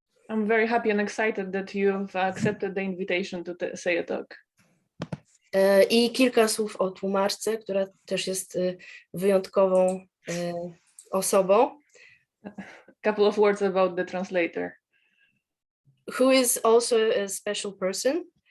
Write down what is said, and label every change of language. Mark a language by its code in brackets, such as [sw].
[en] I'm very happy and excited that you've accepted the invitation to say a talk. [pl] I kilka słów o tłumaczce, która też jest wyjątkową osobą. [en] A couple of words about the translator. Who is also a special person.